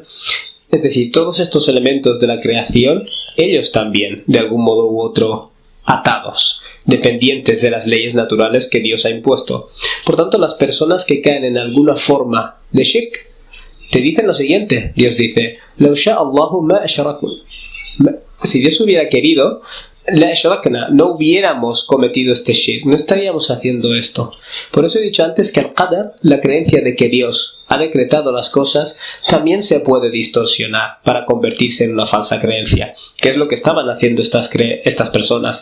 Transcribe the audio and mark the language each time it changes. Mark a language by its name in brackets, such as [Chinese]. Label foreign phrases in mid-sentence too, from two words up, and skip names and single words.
[Spanish] Es decir, todos estos elementos de la creación, ellos también, de algún modo u otro, atados, dependientes de las leyes naturales que Dios ha impuesto. Por tanto, las personas que caen en alguna forma de shirk te dicen lo siguiente. Dios dice, [Arabic] "لو شاء الله ما أشركوا." [Spanish] Si Dios hubiera querido, [Arabic] لا أشركنا, [Spanish] no hubiéramos cometido este shirk, no estaríamos haciendo esto. Por eso he dicho antes que el qadar, la creencia de que Dios ha decretado las cosas, también se puede distorsionar para convertirse en una falsa creencia, que es lo que estaban haciendo estas personas.